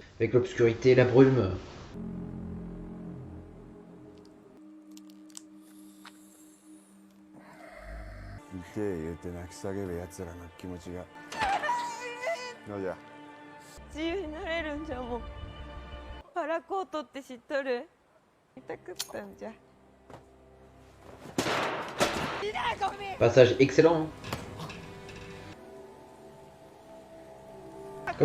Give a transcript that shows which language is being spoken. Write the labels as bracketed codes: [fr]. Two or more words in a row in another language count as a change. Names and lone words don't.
[fr] Avec l'obscurité, la brume. [ja] 痛え言うて泣き叫ぶ奴らの気持ちがどうじゃ自由になれるんじゃもん。パラコートって知っとる？痛くったんじゃ。 [fr] Passage excellent. Hein.